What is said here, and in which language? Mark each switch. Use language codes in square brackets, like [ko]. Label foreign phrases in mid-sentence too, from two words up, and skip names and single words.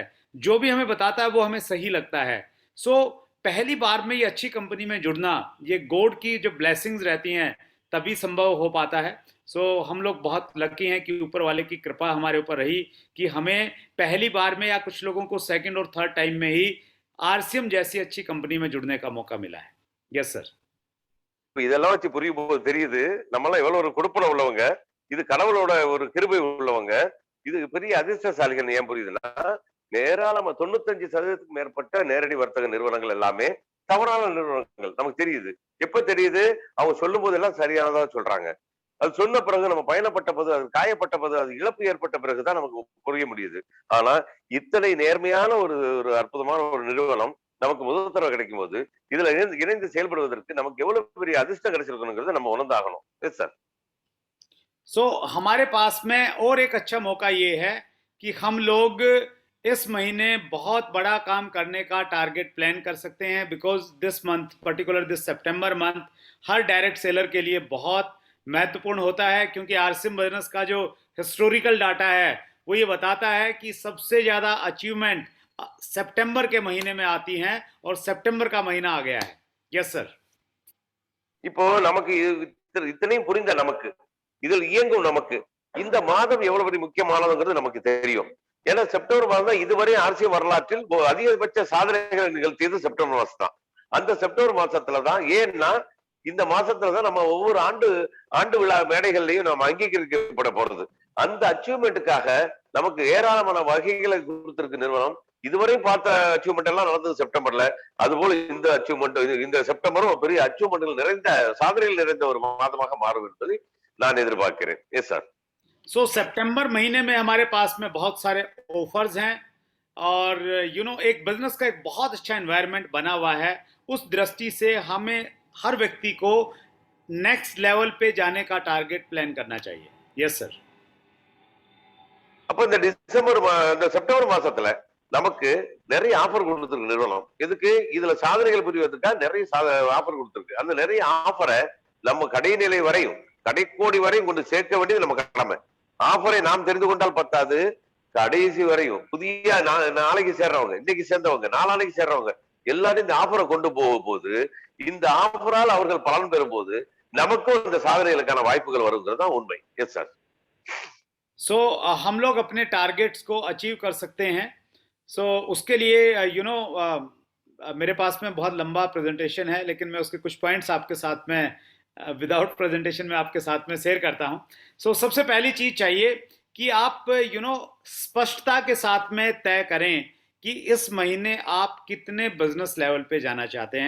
[hi] जो भी हमें बताता है वो हमें सही लगता है. सो पहली बार में ये अच्छी कंपनी में जुड़ना, ये गॉड की जो ब्लेसिंग्स रहती हैं तभी संभव हो पाता है. सो हम लोग बहुत लकी हैं कि ऊपर वाले की कृपा हमारे ऊपर रही कि हमें पहली बार में या कुछ लोगों को सेकंड और [en] third time [hi] में ही आरसीएम जैसी अच्छी कंपनी में जुड़ने का मौका मिला है। [en] yes sir. [ta] இப்ப இதெல்லாம் வச்சு புரியும் போது தெரியுது நம்மளாம் எவ்வளவு ஒரு கொடுப்பன உள்ளவங்க, இது கடவுளோட ஒரு கிருபை உள்ளவங்க, இது பெரிய அதிர்ஷ்டசாலிகள். ஏன் புரியுதுன்னா, ஏராளமா 95% மேற்பட்ட நேரடி வர்த்தக நிறுவனங்கள் எல்லாமே தவறான நிறுவனங்கள் நமக்கு தெரியுது. எப்ப தெரியுது? அவங்க சொல்லும் போதெல்லாம் சரியானதா சொல்றாங்க. அது சொன்ன பிறகு நம்ம பயணப்பட்ட போது, அது காயப்பட்ட போது, அது இழப்பு ஏற்பட்ட பிறகுதான் நமக்கு புரிய முடியுது. ஆனா இத்தனை நேர்மையான ஒரு ஒரு அற்புதமான ஒரு நிறுவனம் நமக்கு முதல் தடவை கிடைக்கும் போது, இதுல இணைந்து செயல்படுவதற்கு நமக்கு எவ்வளவு பெரிய அதிர்ஷ்டம் கிடைச்சிருக்கணுங்கிறத நம்ம உணர்ந்தாகணும். [en] yes sir. [hi] सो हमारे पास में और एक अच्छा मौका ये है कि हम लोग इस महीने बहुत बड़ा काम करने का [en] target plan [hi] कर सकते हैं, [en] because this month, particular this September month, [hi] हर [en] direct seller [hi] के लिए बहुत महत्वपूर्ण होता है, क्योंकि आरसीएम बिजनेस का जो [en] historical data [hi] है वो ये बताता है कि सबसे ज़्यादा अचीवमेंट सितंबर के महीने में आती हैं, और सितंबर का महीना आ गया है। [en] yes sir. [ta] இப்போ நமக்கு இத்தனையும் புரிந்த நமக்கு, இதில் இயங்கும் நமக்கு, இந்த மாதம் எவ்வளவு பெரிய முக்கியமானதுங்கிறது நமக்கு தெரியும். ஏன்னா செப்டம்பர் மாதம் தான் இதுவரை ஆர்சிஎம் வரலாற்றில் அதிகபட்ச சாதனைகளை நிகழ்த்தியது செப்டம்பர் மாசம் தான். அந்த செப்டம்பர் மாசத்துலதான், ஏன்னா இந்த மாசத்துலதான் நம்ம ஒவ்வொரு ஆண்டு விழா மேடைகள்லயும் நம்ம அங்கீகரிக்கப்பட போறது. அந்த அச்சீவ்மெண்ட்டுக்காக நமக்கு ஏராளமான வகைகளை கொடுத்திருக்கு நிறுவனம். இதுவரை பார்த்த அச்சீவ்மெண்ட் எல்லாம் நடந்தது செப்டம்பர்ல. அதுபோல இந்த அச்சீவ்மெண்ட், இந்த செப்டம்பரும் பெரிய அச்சீவ்மெண்ட்கள் நிறைந்த, சாதனைகள் நிறைந்த ஒரு மாதமாக மாறும் என்பதை நான் எதிர்பார்க்கிறேன். [en] yes sir. [hi] सो सितंबर महीने में हमारे पास में बहुत सारे ऑफर्स हैं, और एक बिजनेस का एक बहुत अच्छा एनवायरनमेंट बना हुआ है। उस दृष्टि से हमें हर व्यक्ति को [en] next level [hi] पे जाने का [en] target plan [hi] करना चाहिए। [en] yes sir. [ta] அப்ப இந்த செப்டம்பர் மாசத்துல நமக்கு நிறைய ஆஃபர் கொடுத்துருக்கு நிறுவனம். எதுக்கு? இதுல சாதனைகள் புரிவதற்காக நிறைய ஆஃபர் கொடுத்துருக்கு. அந்த நிறைய ஆஃபரை நம்ம கடைநிலை வரையும், கடைக்கோடி வரையும் கொண்டு சேர்க்க வேண்டியது நம்ம கடமை. ஆஃபரை நாம் தெரிந்து கொண்டால் பத்தாது, கடைசி வரையும் புதிய நாளைக்கு சேர்றவங்க, இன்னைக்கு சேர்ந்தவங்க, நாளானைக்கு சேர்றவங்க எல்லாரும் இந்த ஆஃபரை கொண்டு போது, இந்த ஆஃபரால் அவர்கள் பலன் பெறும் போது நமக்கும் இந்த சாதனைகளுக்கான வாய்ப்புகள் வருங்கிறது தான் உண்மை. [en] yes sir. [hi] सो हम लोग अपने टारगेट्स को अचीव कर सकते हैं। सो उसके लिए मेरे पास में बहुत लंबा प्रेजेंटेशन है, लेकिन मैं उसके कुछ पॉइंट्स आपके साथ में [en] without presentation [hi] में आपके साथ में शेयर करता हूं। सो सबसे पहली चीज चाहिए कि आप स्पष्टता के साथ में तय करें कि इस महीने आप कितने [en] business level [hi] पे जाना चाहते हैं।